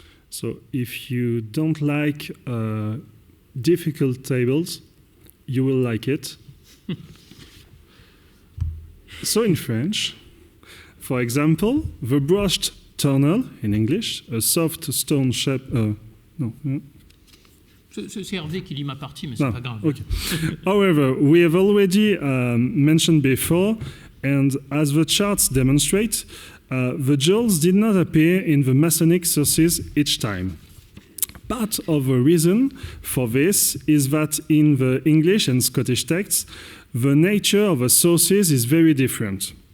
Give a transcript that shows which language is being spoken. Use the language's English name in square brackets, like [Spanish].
[English] So if you don't like difficult tables, you will like it. So in French, for example, the broached turnal, in English, a soft stone shape... [French] C'est Hervé qui lit ma partie, mais c'est pas grave. [English] Okay. However, we have already mentioned before, and as the charts demonstrate, the jewels did not appear in the Masonic sources each time. Part of the reason for this is that in the English and Scottish texts, the nature of the sources is very different.